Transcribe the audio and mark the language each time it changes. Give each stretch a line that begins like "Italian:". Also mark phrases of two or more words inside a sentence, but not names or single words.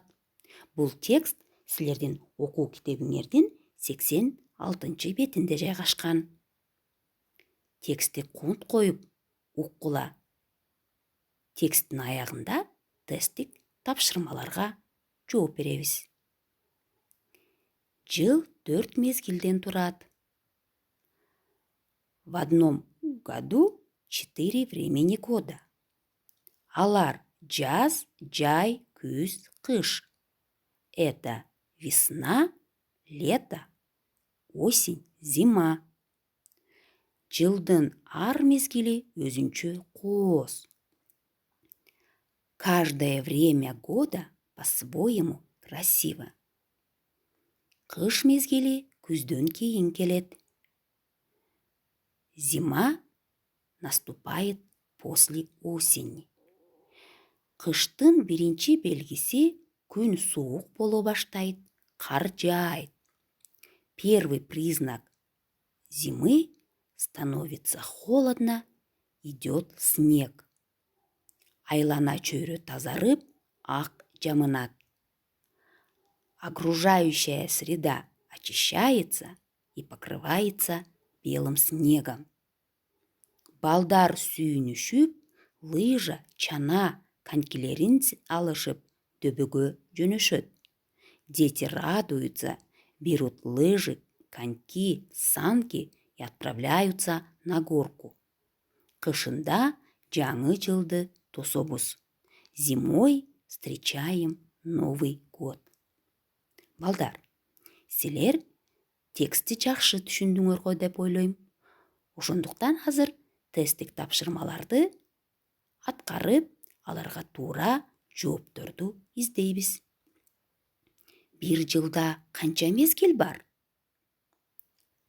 Kyrgyz: Бул текст силердин окуу китебиңердин 86 бетинде жайгашкан. Текстти кунт коюп уккула. Тексттин аягында тесттик тапшырмаларга жооп беребиз. Жыл 4 мезгилден турат.
Russian: В одном году 4 времени года.
Kyrgyz: Алар жаз, жай, күз, кыш.
Russian: Это весна, лето, осень, зима.
Kyrgyz: Жылдын ар мезгили өзүнчө кооз.
Russian: Каждое время года по-своему красиво.
Kyrgyz: Кыш мезгили күздөн кийин келет.
Russian: Зима наступает после осени.
Kyrgyz: Кыштын биринчи белгиси күн суук боло баштайт, кар жайт.
Russian: Первый признак зимы становится холодно, идет снег.
Kyrgyz: Айлана чөйрө тазарып, ак жамынат.
Russian: Окружающая среда очищается и покрывается белым снегом.
Kyrgyz: Балдар сүйүнүшүп, лыжа, чана, конькилерин алышып, дөбөгө жөнөшөт.
Russian: Дети радуются, берут лыжи, коньки, санки и отправляются на горку.
Kyrgyz: Кышында жаңы жылды тособуз.
Russian: Зимой встречаем Новый год.
Kyrgyz: Балдар, силер текстти жакшы түшүндүңөргө деп ойлойм. Ошондуктан азыр тесттик тапшырмаларды аткарып, аларга туура жоопторду издейбиз. Бир жылда канча мезгил бар?